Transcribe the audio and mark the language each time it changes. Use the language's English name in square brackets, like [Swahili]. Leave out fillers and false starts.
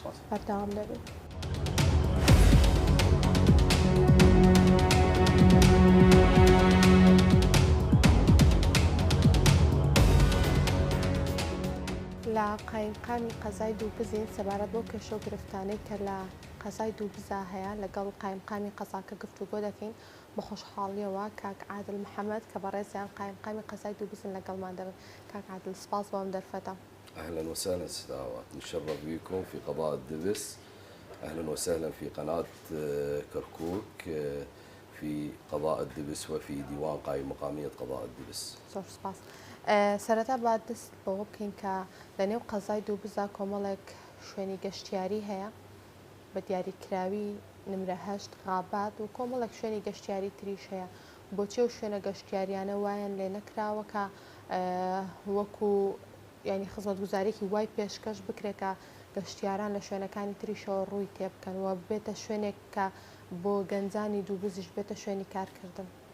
[Central Kurdish] بەردەوام دەبێت لە قایمقامی قەزای دووبزین سەبارەت بۆ کێشە و گرفتانەی کە لە قەزای دووبزا هەیە لەگەڵ قایمقامی قەزاکە گفتوگۆ دەکەین بەخۆشحاڵیەوە کاک عادل محەممەد کە بەڕێزیان قایمی قەزای دووبزن لەگەڵمان دەبن. كاك عادل سپاس بۆم دەرفەتە. [Arabic] أهلا وسهلا سداوات، نتشرف بكم في قضاء الدبس. أهلا وسهلا في قناة كركوك في قضاء الدبس وفي ديوان قائم مقامية قضاء الدبس. [Central Kurdish] زۆر سپاس. سەرەتا با دەست بەوە بکەین کە لەنێو قەزای دووبزا کۆمەڵێک شوێنی گەشتیاری هەیە بە دیاریکراوی نمرە 8 غابات و کۆمەڵێک شوێنی گەشتیاری تریش هەیە. بۆچی و شوێنە گەشتیاریانە وایان لێ نەکراوە کە وەکو ینی خزمەتگوزارێکی وای پێشکەش بکرێتە گەشتیاران لە شوێنەکانی تریشەوە ڕووی تێبکەنەوە بێتە شوێنێک کە بۆ گەنجانی دووبزیش بێتە شوێنی کارکردن.